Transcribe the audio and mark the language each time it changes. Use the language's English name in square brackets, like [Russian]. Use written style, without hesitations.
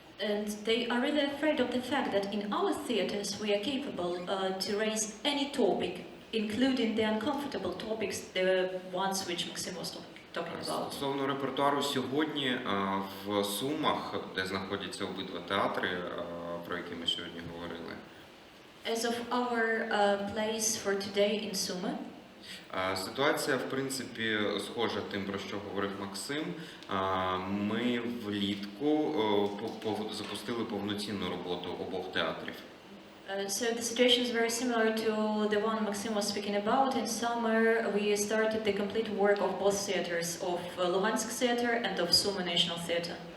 [English] And they are really afraid of the fact that in our theaters we are capable to raise any topic, including the uncomfortable topics, the ones which Maxim was talking about. [Ukrainian] Стосовно репертуару сьогодні в Сумах, де знаходяться обидва театри, про які ми сьогодні говорили. [English] As of our place for today in Sumy, [Ukrainian] ситуація, в принципі, схожа тим, про що говорив Максим. Ми влітку запустили повноцінну роботу обох театрів. [English] So the situation is very similar to the one Maxim was speaking about. In summer, we started the complete work of both theaters, of Luhansk Theater and of Sumy National Theater.